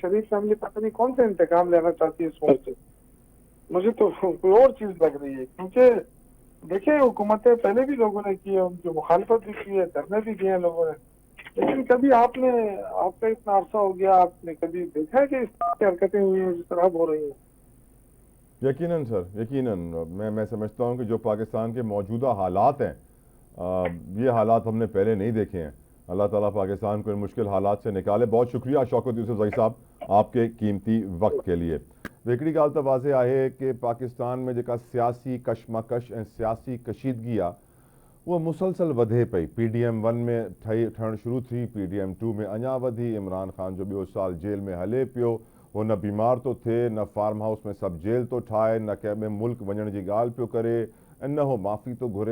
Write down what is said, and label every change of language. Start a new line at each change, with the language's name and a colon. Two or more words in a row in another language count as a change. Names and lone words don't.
Urdu: شریف فیملی پتہ نہیں کون سے انتقام لینا چاہتی ہے اس ملک سے. مجھے تو کوئی اور چیز لگ رہی ہے, کیونکہ دیکھیں حکومتیں پہلے بھی لوگوں نے کی ہے, ان کی مخالفت بھی کی ہے, دھرنے بھی کیے ہیں لوگوں نے, لیکن کبھی آپ کا اتنا عرصہ ہو گیا, آپ نے کبھی دیکھا ہے کہ اس طرح کی حرکتیں ہوئی ہیں جس طرح اب ہو رہی ہیں؟ یقیناً سر, یقیناً. میں سمجھتا ہوں کہ جو پاکستان کے موجودہ حالات ہیں, یہ حالات ہم نے پہلے نہیں دیکھے ہیں. اللہ تعالیٰ پاکستان کو ان مشکل حالات سے نکالے. بہت شکریہ شوکت یوسف زئی صاحب آپ کے قیمتی وقت کے لیے.
Sindhi: हिकिड़ी ॻाल्हि त वाज़े आहे कि पाकिस्तान में जेका सियासी कशमकश ऐं सियासी कशीदगी आहे उहा मुसलसल वधे पई. PDM 1 में ठहणु शुरू थी, PDM 2 में अञा वधी. इमरान ख़ान जो ॿियो साल जेल में हले पियो, हो न बीमार थो थिए, न फार्म हाउस में सब जेल थो ठाहे, न कंहिं ॿिए मुल्क वञण जी ॻाल्हि पियो करे, ऐं न हो माफ़ी थो घुरे.